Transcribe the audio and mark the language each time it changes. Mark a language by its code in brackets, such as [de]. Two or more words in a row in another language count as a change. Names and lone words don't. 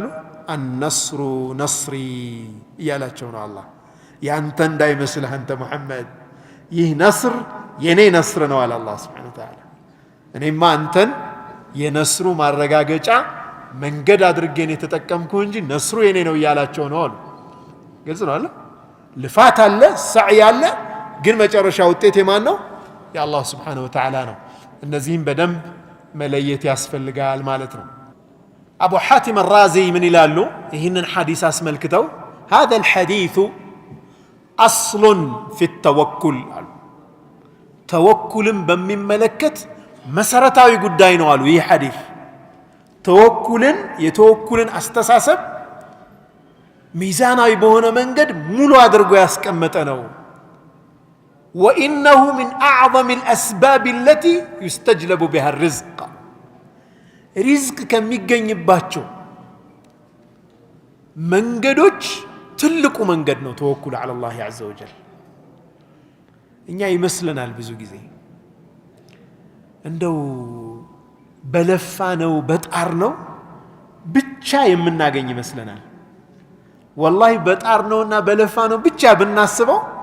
[am] አነስሩ ነስሪ እያላቸው ነው አላህ። ያንተ እንዳይመስልህ አንተ ሙሐመድ፣ ይህ ነስር የኔ ነስር ነው አለ አላህ [ar] سبحانه وتعالى። [am] እኔማ አንተን የነስሩ ማረጋገጫ መንገድ አድርጌን የተጠቀምኩ እንጂ ነስሩ የኔ ነው እያላቸው ነው አሉ። ግልጽ ነው አለ። ልፋት አለ፣ ሰዕይ አለ፣ ግን መጨረሻ ውጤት የማን ነው? የአላህ [ar] سبحانه وتعالى [am] ነው። እነዚህም በደንብ መለየት ያስፈልጋል ማለት ነው። አቡ ሐቲም አራዚ ምን ይላሉ? ይህንን ሐዲስ አስመልክተው [ar] هذا الحديث أصل في التوكل [am] አሉ። ተወኩልን በሚመለከት መሰረታዊ ጉዳይ ነው አሉ። ይህ ሐዲስ የተወኩልን አስተሳሰብ ሚዛናዊ በሆነ መንገድ ሙሉ አድርጎ ያስቀመጠ ነው። [ar] وإنه من أعظم الأسباب التي يستجلب بها الرزق، [am] ሪዝቅ ከሚገኝባቸው መንገዶች ትልቁ መንገድ ነው ተወኩል [ar] على الله عز وجل። [am] እኛ ይመስለናል ብዙ ጊዜ እንደው በለፋ ነው በጣር ነው ብቻ የምናገኝ ይመስለናል። ወላሂ በጣር ነውና በለፋ ነው ብቻ ብናስበው